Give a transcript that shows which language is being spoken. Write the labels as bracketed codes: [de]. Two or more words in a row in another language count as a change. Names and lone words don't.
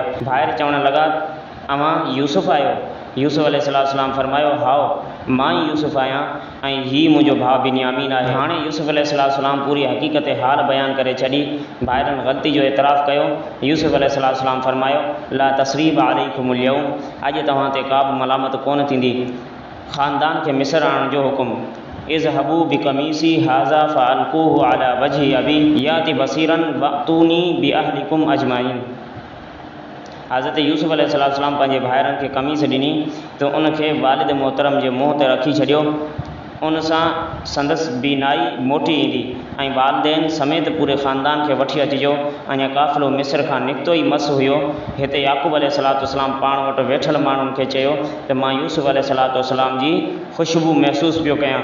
[sd] भाइर चवणु लॻा अव्हां यूसुफ आहियो। यूसुफ अलैहिस्सलाम फरमायो हाओ मां ई यूसुफ आहियां ऐं हीउ मुंहिंजो भाउ बिन्यामीन आहे। हाणे यूसुफ अलैहिस्सलाम पूरी हक़ीक़त हाल बयानु करे छॾी। भाइरनि ग़लती जो एतिराफ़ कयो। यूसुफ अलैहिस्सलाम फरमायो [ar] لا تثريب عليكم اليوم, [sd] अॼु तव्हां ते का बि मलामत कोन थींदी। ख़ानदान खे मिस्र आणण जो हुकुम। [ar] اذهبوا بقميصي هذا فألقوه على وجه أبي يأت بصيرا وأتوني بأهلكم أجمعين. [sd] हज़रत यूसुफ अलैहिस्सलाम पंहिंजे भाइरनि खे कमीस ॾिनी त उनखे वालिद मोहतरम जे मुंहं ते रखी छॾियो, उन सां संदसि बीनाई मोटी ईंदी ऐं वालिदैन समेत पूरे ख़ानदान खे वठी अचिजो। अञा काफ़िलो मिस्र खां निकितो ई मस हुयो। हिते याक़ूब अलैहिस्सलाम पाण वटि वेठल माण्हुनि खे चयो त मां यूसुफ अलैहिस्सलाम जी ख़ुशबू महसूसु पियो कयां।